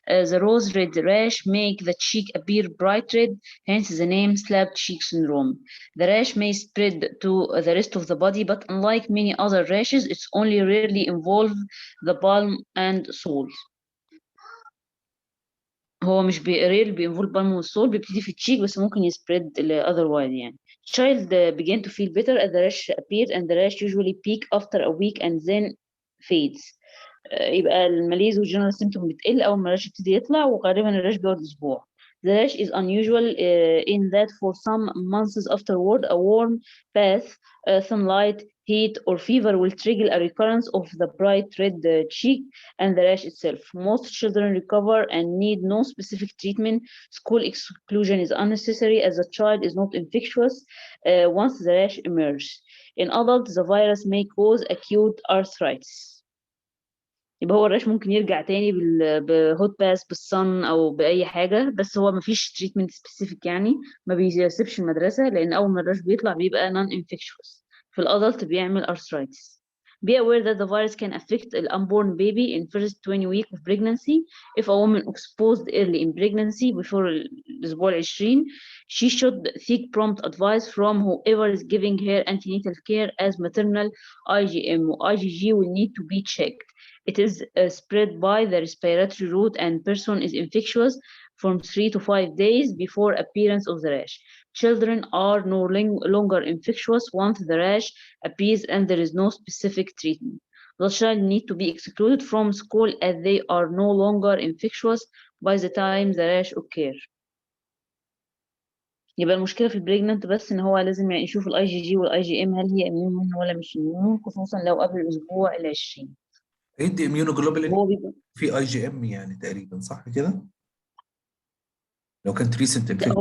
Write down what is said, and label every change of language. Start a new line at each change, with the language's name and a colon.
English: The rose red rash make the cheek appear bright red, hence the name slab cheek syndrome. The rash may spread to the rest of the body, but unlike many other rashes, it's only rarely involve the palm and sole.
Arabic: هو مش rarely بيinvolve palm والsole، بيبتدي في التشيك بس ممكن يسبريد otherwise يعني.
English: Child began to feel better as the rash appeared, and the rash usually peak after a week and then fades.
Arabic: يبقى الماليز والجنرال سيمتوم بتقل أول ما الراش يبتدي يطلع، وغالبا الراش بيقعد أسبوع.
English: The rash is unusual in that for some months afterward, a warm bath, sunlight, heat, or fever will trigger a recurrence of the bright red cheek and the rash itself. Most children recover and need no specific treatment. School exclusion is unnecessary as the child is not infectious once the rash emerges. In adults, the virus may cause acute arthritis.
Arabic: يبقى هو الراش ممكن يرجع تاني بهوت باس بالصن او باي حاجه، بس هو مفيش تريتمنت سبيسيفيك يعني، ما بيسيبش المدرسه، لان اول ما الراش بيطلع بيبقى نون انفكشوس. في الادلت بيعمل arthritis.
English: Be aware that the virus can affect the unborn baby in first 20 weeks of pregnancy. If a woman exposed early in pregnancy before
Arabic: الأسبوع العشرين,
English: she should seek prompt advice from whoever is giving her antenatal care, as maternal IgM or IgG will need to be checked. It is spread by the respiratory route and person is infectious from 3 to 5 days before appearance of the rash. Children are no longer infectious once the rash appears and there is no specific treatment. The child need to be excluded from school as they are no longer infectious by the time the rash occur.
Arabic: يبقى المشكلة في البريجننت بس ان هو لازم يعني يشوف الاي جي جي والاي جي ام هل هي اميون ولا مش اميون، خصوصا لو قبل الاسبوع ال20. هيدي اميونوجلوبولين هو بيبقى في اي جي ام يعني تقريبا، صح كده؟ لو كانت ريسنت لا، هو